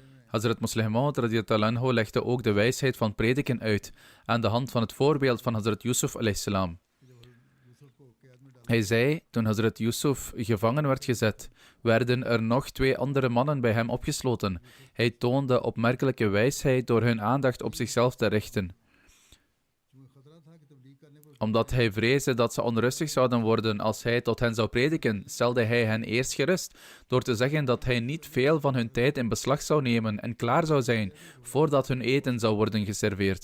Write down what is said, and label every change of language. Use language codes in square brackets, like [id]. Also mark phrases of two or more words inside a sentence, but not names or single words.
[nl] Hazrat Muslim Maud [ar] رضي الله عنه [nl] legde ook de wijsheid van prediken uit aan de hand van het voorbeeld van Hazrat Yusuf [ar] عليه السلام. [nl] Hij zei, toen Hazrat Yusuf gevangen werd gezet, werden er nog 2 andere mannen bij hem opgesloten. Hij toonde opmerkelijke wijsheid door hun aandacht op zichzelf te richten. Omdat hij vreesde dat ze onrustig zouden worden als hij tot hen zou prediken, stelde hij hen eerst gerust door te zeggen dat hij niet veel van hun tijd in beslag zou nemen en klaar zou zijn voordat hun eten zou worden geserveerd.